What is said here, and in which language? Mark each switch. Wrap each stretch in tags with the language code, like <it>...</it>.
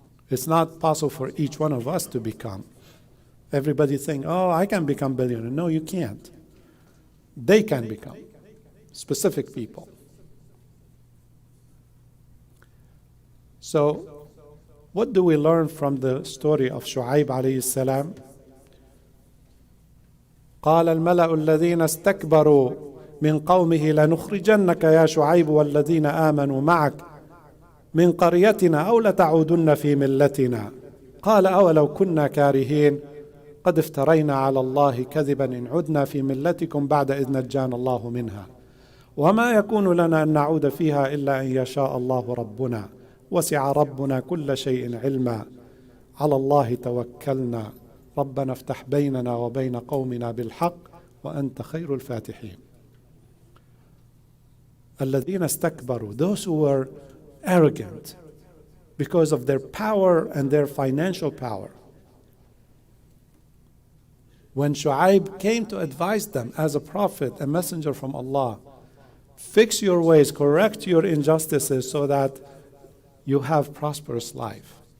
<en>It's not possible for each one of us to become. Everybody think, oh, I can become billionaire. No, you can't. They can become specific people. So, what do we learn from the story of Shu'aib alayhi salam?</en> <ar>قال الملأ الذين استكبروا من قومه لنخرجنك يا شعيب والذين آمنوا معك من قريتنا أو لتعودن في ملتنا قال أولو كنا كارهين قد افترينا على الله كذبا إن عدنا في ملتكم بعد إذ نجانا الله منها وما يكون لنا أن نعود فيها إلا أن يشاء الله ربنا وسع ربنا كل شيء علما على الله توكلنا ربنا افتح بيننا وبين قومنا بالحق وأنت خير الفاتحين. الذين استكبروا,</ar> <en>those who were arrogant because of their power and their financial power. When Shu'aib came to advise them as a prophet, a messenger from Allah, fix your ways, correct your injustices so that you have prosperous life.</en>